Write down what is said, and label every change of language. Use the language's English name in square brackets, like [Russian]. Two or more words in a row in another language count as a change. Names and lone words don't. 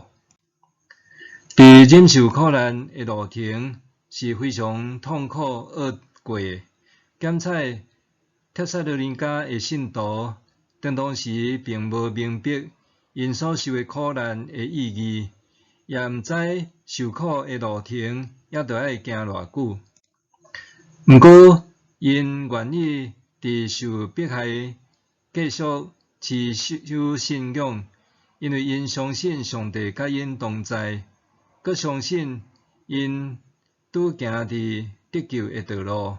[Min Nan Chinese] 伫忍受苦难的路程是非常痛苦厄过的。检采帖撒罗尼迦的信徒，当时并无明白因所受的苦难的意义，也毋知受苦的路程还着爱行偌久。毋过，因愿意伫受迫害继续持守信仰，因为因相信上帝甲因同在，佮相信因拄行伫得救的道路。